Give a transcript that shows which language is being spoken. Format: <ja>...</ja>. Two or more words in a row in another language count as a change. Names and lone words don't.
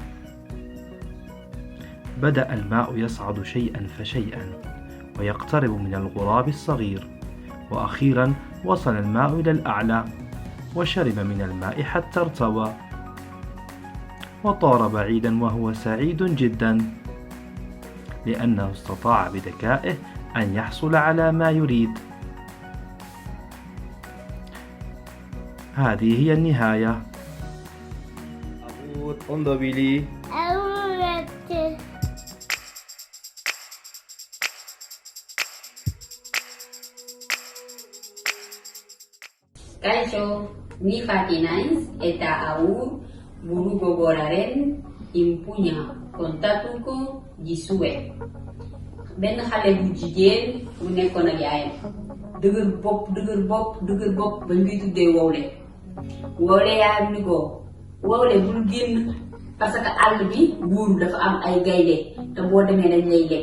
<ar>بدأ الماء يصعد شيئا فشيئا ويقترب من الغراب الصغير، وأخيرا وصل الماء إلى الأعلى وشرب من الماء حتى ارتوى وطار بعيدا وهو سعيد جدا لأنه استطاع بذكائه أن يحصل على ما يريد. هذه هي النهاية. انظر بلي.</ar> <eu>Kaixo, ni Fati naiz eta hau buru gogoraren inpuña kontatuko dizuet.</eu> <wo>Benn xale bu jigéen bu nekkoon ak yaayam dëgër bopp bañ koy tuddee Wowle. Wowle yaayam ni ko Wowle bul génn</wo> <fr>parce que</fr> <wo>àll bi buur dafa am ay gaynde te boo demee dañ lay lekk.</wo>